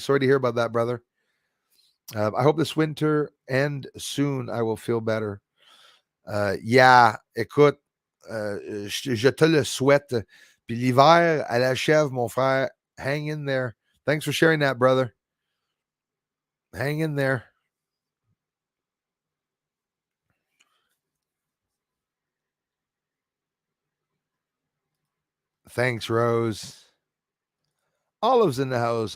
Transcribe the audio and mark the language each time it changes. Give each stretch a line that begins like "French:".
English: Sorry to hear about that, brother. I hope this winter and soon I will feel better.
French: Yeah, écoute, je te le souhaite. Puis l'hiver, à l'achève, mon frère.
English: Hang in there. Thanks for sharing that, brother. Hang in there. Thanks, Rose. Olive's in the house.